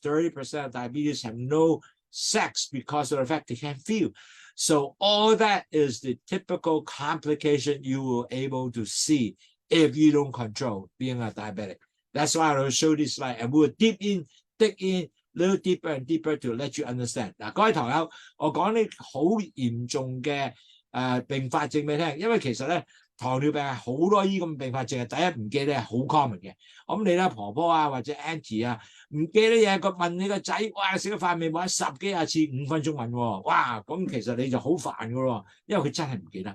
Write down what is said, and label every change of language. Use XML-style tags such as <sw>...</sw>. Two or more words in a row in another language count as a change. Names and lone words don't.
<en>30% of diabetes have no sex because of the fact they can't feel. So all that is the typical complication you will able to see if you don't control being a diabetic. That's why I will show this slide and we'll dig in a little deeper and deeper to let you understand.</en> <yue>嗱，各位堂友，我講啲好嚴重嘅併發症俾你聽，因為其實咧糖尿病係好多依咁併發症嘅。第一唔記得係好 common 嘅。咁你咧婆婆啊或者 auntie 啊唔記得嘢，佢問你個仔，哇食咗飯未？或者10幾廿次5分鐘問喎，哇咁其實你就好煩噶喎，因為佢真係唔記得。</yue>